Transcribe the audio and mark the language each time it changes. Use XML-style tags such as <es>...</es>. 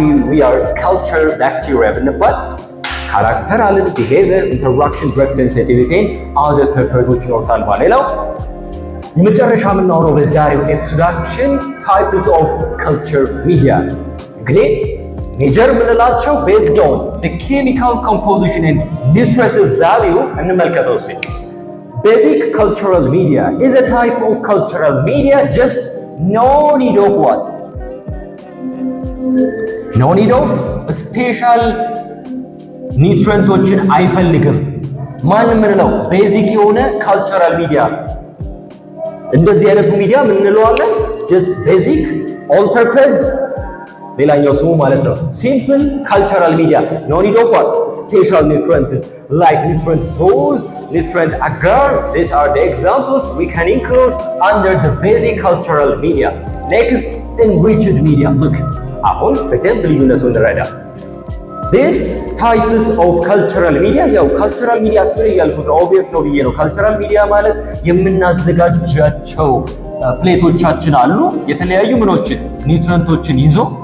<en>we are culture bacteria</en> <am>ብንባል ካራክተር አለን፣</am> <en>behavior፣ interaction፣ drug sensitivity other purposes</en> <am>ይኖርታል ማለት ሌላው የመጨረሻ የምናወራው በዛሬው ኤፒሶዳችን</am> <en>types of culture media</en> <am>እንግዲህ ሜጀር የምንላቸው</am> <en>based on the chemical composition and nutritive value</en> <am>እንመልከተው እስቲ።</am> <en>Basic cultural media is a type of cultural media just no need of what? No need of special</en> <am>nutrientዎችን አይፈልግም። ማን የምንለው ቤዚክ የሆነ ካልቸራል ሚዲያ እንደዚህ አይነቱ ሚዲያ ምን እንለዋለን?</am> <en>just basic all purpose</en> <am>ሌላኛው ስሙ ማለት ነው ሲምፕል ካልቸራል ሚዲያ</am> <en>no need of what special nutrients like nutrient boost, nutrient agar. These are the examples we can include under the basic cultural media. Next, enriched media.</en> <am>Look, አሁን በደንብ ልዩነቱን እንረዳ።</am> <en>This types of cultural media</en> <am>ያው cultural media ስለ ያልኩት obvious ነው ብዬ ነው። cultural media ማለት የምናዘጋጃቸው ፕሌቶቻችን አሉ የተለያዩ ምኖችን ኒውትረንቶችን ይዞ</am>